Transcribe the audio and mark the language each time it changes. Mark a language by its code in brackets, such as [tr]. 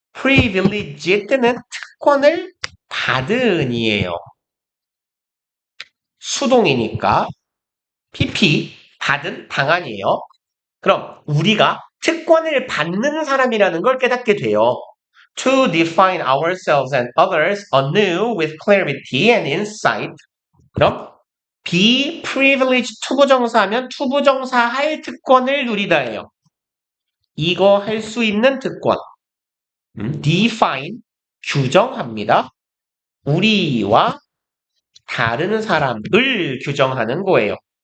[ko] privileged는 특권을 받은이에요. 수동이니까 pp 받은 당한이에요. 그럼 우리가 특권을 받는 사람이라는 걸 깨닫게 돼요. [en] To define ourselves and others anew with clarity and insight. [ko] 그럼 be privileged 투부정사하면 투부정사 할 특권을 누리다예요. 이거 할 수 있는 특권. define 규정합니다. 우리와 다른 사람을 규정하는 거예요.